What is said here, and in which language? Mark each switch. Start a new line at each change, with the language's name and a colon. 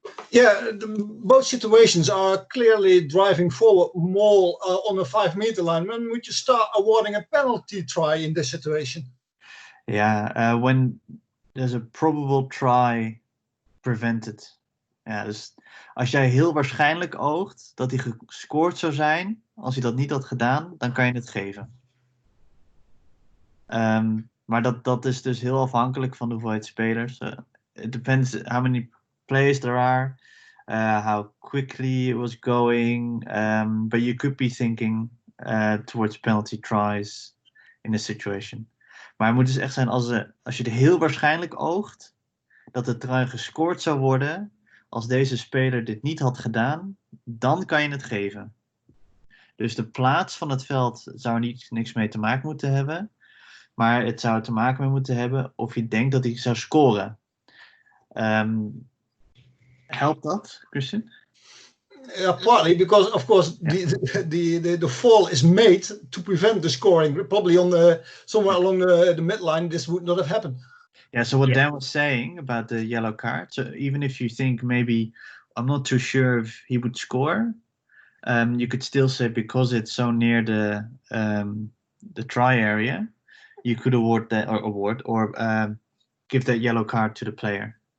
English: Yeah, both situations are clearly driving forward Maul on a 5-meter line. When would you start awarding a penalty try in this situation? Yeah, when there's a probable try prevented.
Dutch: Ja, dus als jij heel waarschijnlijk oogt dat hij gescoord zou zijn, als hij dat niet had gedaan, dan kan je het geven. Maar dat is dus heel afhankelijk van de hoeveelheid spelers.
English: It depends how many players there are, how quickly it was going, but you could be thinking towards penalty tries in this situation.
Dutch: Maar het moet dus echt zijn als je er heel waarschijnlijk oogt dat de trui gescoord zou worden als deze speler dit niet had gedaan, dan kan je het geven. Dus de plaats van het veld zou niks mee te maken moeten hebben, maar het zou te maken mee moeten hebben of je denkt dat hij zou scoren. Helpt dat, Christian?
English: Yeah, partly because, of course, the fall is made to prevent the scoring. Probably on somewhere along the midline, this would not have happened. Yeah. So what Dan was saying about the yellow card. So even if you think maybe I'm not too sure if he would score, you could still say because it's so near the try area, you could award or give that yellow card to the player.